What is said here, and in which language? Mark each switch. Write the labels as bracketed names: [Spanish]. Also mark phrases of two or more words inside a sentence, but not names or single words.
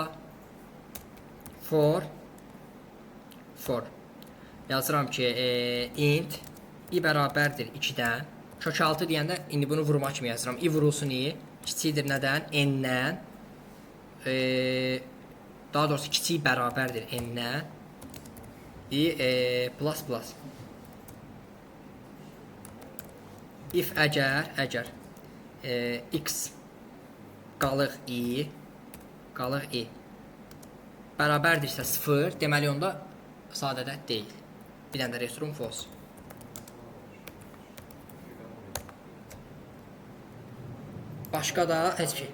[Azerbaijani] For yazıram ki int i bərabərdir 2-dən. Kök 6 deyəndə indi bunu vurma kimi yazıram. I vurulsun i kiçikdir nədən? N-dən. Daha doğrusu kiçik bərabərdir n-dən. [English] I plus. [Azerbaijani] If əgər x qalıq i bərabərdirsə 0, deməli onda sadə ədəd deyil. Bir dənə də [English] return false. [Azerbaijani] Başqa da heç ki.